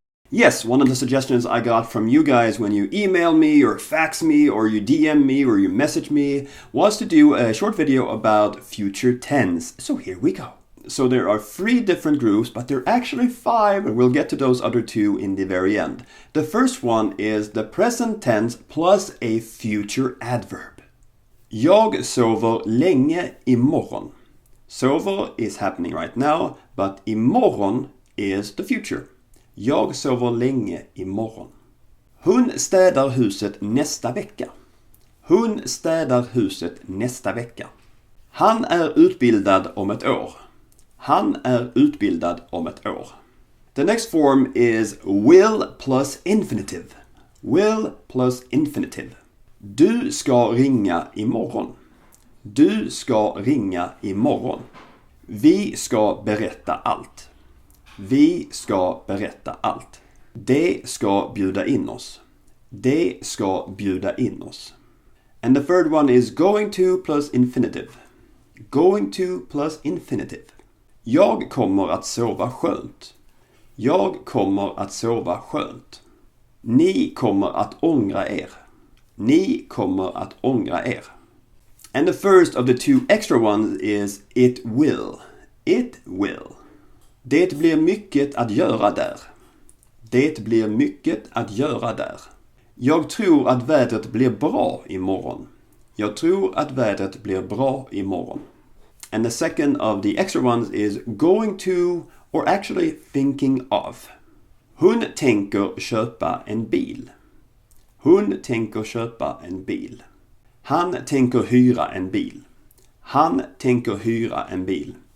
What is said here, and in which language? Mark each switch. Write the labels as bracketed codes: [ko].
[en] Yes, one of the suggestions I got from you guys when you email me or fax me or you DM me or you message me was to do a short video about future tense. So here we go. So there are 3 different groups, but there are actually 5, and we'll get to those other 2 in the very end. The first one is the present tense plus a future adverb. [sv] Jag sover länge imorgon. [en] Sover is happening right now, but imorgon is the future. [sv] Jag sover länge imorgon. Hon städar huset nästa vecka. Hon städar huset nästa vecka. Han är utbildad om ett år. Han är utbildad om ett år. [en] The next form is will plus infinitive. Will plus infinitive. [sv] Du ska ringa imorgon. Du ska ringa imorgon. Vi ska berätta allt. Vi ska berätta allt. De ska bjuda in oss. De ska bjuda in oss. [en] And the third one is going to plus infinitive. Going to plus infinitive. [sv] Jag kommer att sova skönt. Jag kommer att sova skönt. Ni kommer att ångra er. Ni kommer att ångra er. [en] And the first of the 2 extra ones is it will. It will. [sv] Det blir mycket att göra där. Det blir mycket att göra där. Jag tror att vädret blir bra imorgon. Jag tror att vädret blir bra imorgon. [en] And the second of the extra ones is going to or actually thinking of. [sv] Hon tänker köpa en bil. Hon tänker köpa en bil. Han tänker hyra en bil. Han tänker hyra en bil.